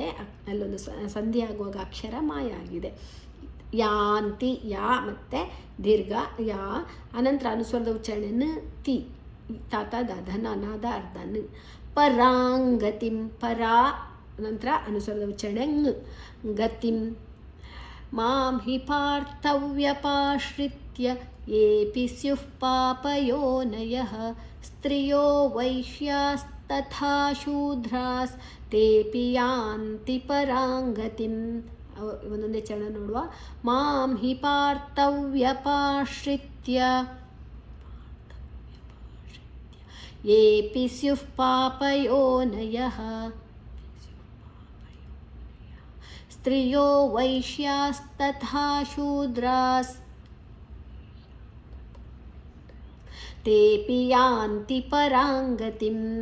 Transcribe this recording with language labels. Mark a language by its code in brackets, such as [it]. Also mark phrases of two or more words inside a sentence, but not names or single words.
[kn] ಅಲ್ಲೊಂದು ಸಂಧಿ ಆಗುವಾಗ ಅಕ್ಷರ ಮಾಯ ಆಗಿದೆ. ಯಾಂತಿ ಯಾ ಮತ್ತು ದೀರ್ಘ ಯಾ. ಅನಂತರ ಅನುಸ್ವರದ ಉಚ್ಚಾರಣೆ ನ ತಿ. ತಾತ ಧನ ನಾದ ಅರ್ಧ ನ. ಪರಾಂಗತಿಂ ಪರಾ ನಂತರ ಅನುಸ್ವರದ ಉಚ್ಚಾರಣೆ ಂಗ್. [sa] ಗತಿಂ ಮಾಂ ಹಿ ಪಾರ್ಥವ್ಯಪಾಶ್ರಿತ್ಯ येऽपि स्युः पापयोनयः स्त्रियो वैश्यास्तथा शूद्रास्तेऽपि यान्ति पराङ्गतिम्. [kn] ಒಂದೊಂದೇ ಚರಣ ನೋಡುವ. [sa] ಮಾಂ ಹಿ ಪಾರ್ಥವ್ಯಪಾಶ್ರಿತ್ಯ ಯೇಪಿ ಸ್ಯುಃ ಪಾಪಯೋನಯಃ ಸ್ತ್ರಿಯೋ ವೈಶ್ಯಾಸ್ತಥಾ ಶೂದ್ರಾಸ್ ತೇಪಿ ಯಾಂತಿ ಪರಾಂಗತಿಂ.